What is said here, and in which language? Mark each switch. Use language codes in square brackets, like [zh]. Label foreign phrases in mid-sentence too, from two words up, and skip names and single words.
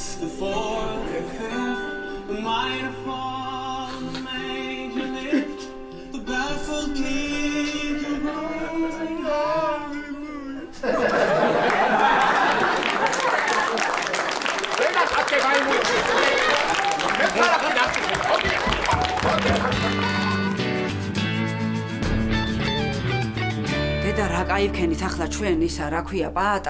[en] the fourth, the fifth, the minor fall, the major lift, the baffled king, the rolling [ka] დედა რა кайფქენით ახლა ჩვენ ისა რა ქვია პაატა?